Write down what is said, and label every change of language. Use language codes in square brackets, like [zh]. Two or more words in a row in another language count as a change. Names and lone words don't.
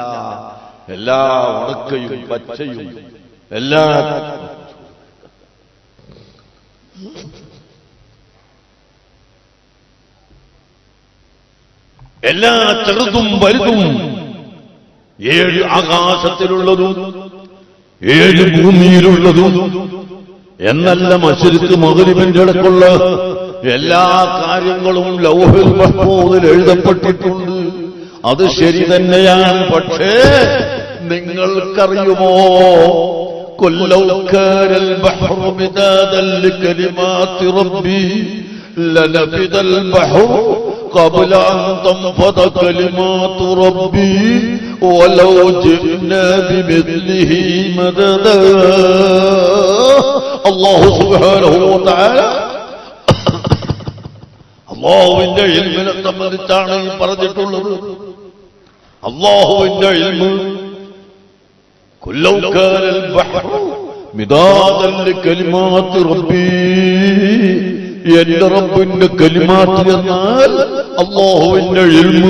[ml] എല്ലാ ഉണക്കയും പച്ചയും എല്ലാ എല്ലാ ചെറുതും വലുതും, 7 ആകാശത്തിലുള്ളതും 7 ഭൂമിയിലുള്ളതും എന്നല്ല മശ്രിഖ് മഗ്രിബിന്റെ ഇടക്കുള്ള എല്ലാ കാര്യങ്ങളും ലൗഹുൽ മഹ്ഫൂദിൽ എഴുതപ്പെട്ടിട്ടുണ്ട്. അത് ശരി തന്നെയാണ്. പക്ഷേ നിങ്ങൾക്കറിയുമോ, [ar] قل لو كان البحر مدادا لكلمات ربي لنفد البحر قبل أن تنفذ كلمات ربي ولو جئنا بمثله مددا. الله سبحانه وتعالى [ml] അല്ലാഹുവിന്റെ ഇൽമിനെ സംബന്ധിച്ചാണ് പറഞ്ഞിട്ടുള്ളത്. അല്ലാഹുവിന്റെ ഇൽമ് [ar] قل لو كان البحر مدادا لكلمات ربي, [ml] എന്റെ റബ്ബിന്റെ കലിമാത്ത് എന്നാൽ അല്ലാഹുവിന്റെ ഇൽമ്.